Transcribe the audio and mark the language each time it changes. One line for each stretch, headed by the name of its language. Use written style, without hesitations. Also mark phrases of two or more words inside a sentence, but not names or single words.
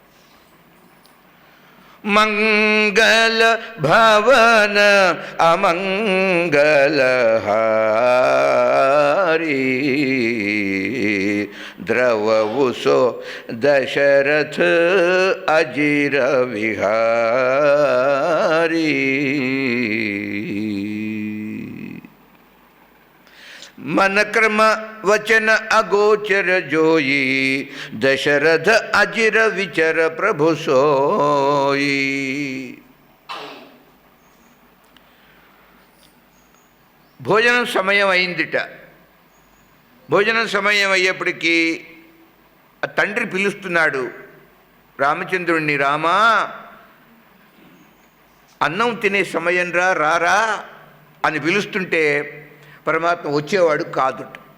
Awadhi: मंगल भवन अमंगलहारी द्रववुसो दशरथ अजिर विहारी. मन क्रम वचन अगोचर जोई दशरथ अजिर विचर प्रभु सोई.
Telugu: భోజనం సమయం అయిందిట. భోజనం సమయం అయ్యేప్పటికీ ఆ తండ్రి పిలుస్తున్నాడు రామచంద్రుణ్ణి. రామా, అన్నం తినే సమయం రారా అని పిలుస్తుంటే పరమాత్మ వచ్చేవాడు కాదుట.